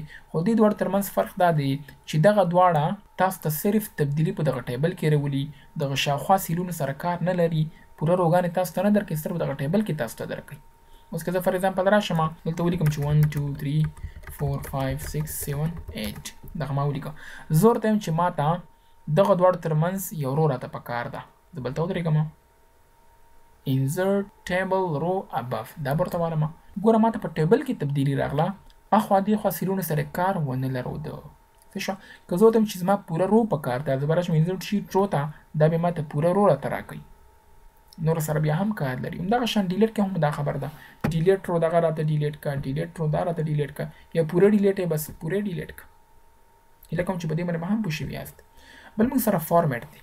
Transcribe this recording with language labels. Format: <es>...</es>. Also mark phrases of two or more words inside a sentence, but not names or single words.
<ps>خو دې دواړو ترمنځ فرق دا دی چې دغه دواړه تاسو ته صرف تبدیلي په دغه ټیبل کې راولي، دغه شاوخوا سیلونو سره کار نه لري، پوره روګانې تاسو ته نه درکړي، صرف دغه ټیبل کې تاسو ته درکړي. اوس که زه</ps> <en>for example</en> <ps>راشم دلته ولیکم چې 1 2 3 4 5 6 7 8 دغه ما ولیکم. زه ورته وایم چې ما ته دغه دواړو ترمنځ یو رو راته پکار ده. زه بلته ودرېږم</ps> <en>insert table row above</en> <ps>دا به ورته وایم. ګوره ما ته په ټیبل کې تبدیلي راغله، اخوا دېخوا سیلونو سره کار ونه لرود. څه شوه؟ که زه ورته وایم چې زما پوره رو پکار ده، زه به راشم</ps> <en>insert sheet row</en> <ps>ته، دا به ما ته پوره رو راته راکوي، نور سره بیا هم کار لري. همدغه شان ډیلیټ کې هم دا خبر ده،</ps> <en>delete row</en> <ps>دغه راته ډیلیټ کا،</ps> <en>delete row</en> <ps>دا راته ډیلیټ کا، یا پوره ډیلیټ یې بس پوره ډیلیټ کا. هیله کوم چې په دې باندې به هم پوه شوي یاست. بل موږ سره فارمیټ دی.</ps>